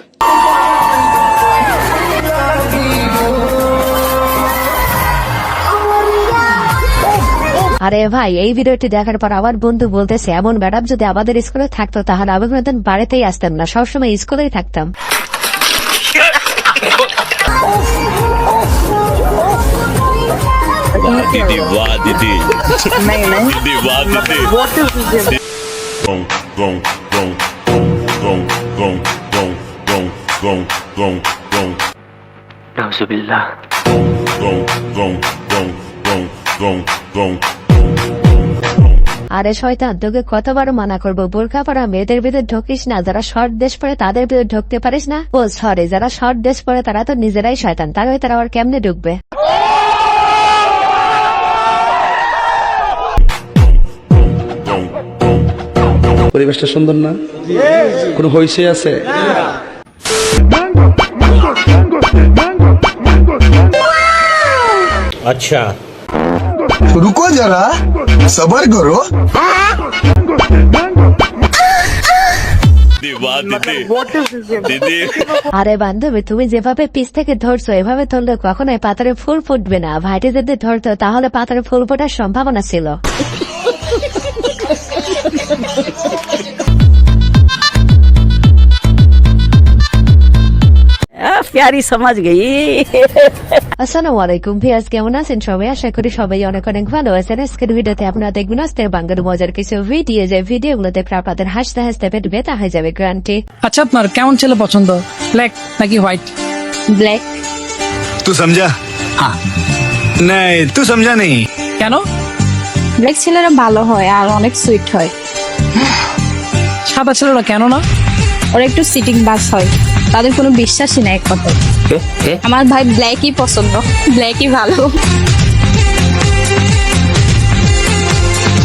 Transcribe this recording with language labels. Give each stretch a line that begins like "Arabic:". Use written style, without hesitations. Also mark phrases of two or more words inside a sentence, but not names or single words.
Bangla: আরে ভাই, এই ভিডিওটি দেখার পর আমার বন্ধু বলতেছে এমন ম্যাডাম যদি আমাদের স্কুলে থাকতো তাহলে আমি কোনোদিন বাড়িতেই আসতাম না, সবসময় স্কুলেই থাকতাম।
Hindi: दीदी वाह दीदी, नहीं दीदी वाह दीदी।
English: What is this? Gong gong gong gong gong gong gong gong gong gong. Nauzubillah. Gong gong gong gong gong gong.
Bangla: আরে শয়তান, তোকে কতবার মানা করবো বোরকা পরা মেয়েদের ভিতরে ঢুকিস না, যারা শর্ট ড্রেস পরে তাদের ভিতরে ঢুকতে পারিস না? ও সরি, যারা শর্ট ড্রেস পরে তারা তো নিজেরাই শয়তান, তাহলে তারা আবার কেমনে ঢুকবে? পরিবেশটা সুন্দর না? কোনো হইছে আছে?
Hindi: अच्छा रुको जरा, सबर करो। दीदी वाह दीदी।
English: What is this?
Hindi: दीदी।
Bangla: আরে বান্ধবী, তুমি যেভাবে পিছ থেকে ধরছো এভাবে ধরলে কখনোই পাতারে ফুল ফুটবে না। ভাইটি যদি ধরতো তাহলে পাতারে ফুল ফোটার সম্ভাবনা ছিল। প্যারি সমাজ গেই।
Arabic: السلام عليكم
Bangla: ভিউয়ার্স, কেমন আছেন সবাই? আশা করি সবাই অনেক অনেক ভালো আছেন। আজকের ভিডিওতে আপনারা দেখবেন আজকের বাংলার মজার কিছু ভিডিও, যে ভিডিওগুলোতে আপনাদের হাসতে হাসতে পেট ব্যথা হয়ে যাবে গ্যারান্টি। আচ্ছা, আপনার কেমন ছেলে পছন্দ, ব্ল্যাক নাকি হোয়াইট? ব্ল্যাক।
Hindi: तू समझा? हाँ। नहीं, तू समझा नहीं।
Bangla: কেন? ব্ল্যাক ছেলেরা ভালো হয় আর অনেক সুইট হয়। সাদা ছেলেরা কেন না? ওরা একটু সিটিং বাস হয়, তাদের কোনো বিশ্বাসই নাই এক কথায়। আমার ভাই ব্ল্যাকই পছন্দ, ব্ল্যাকই ভালো।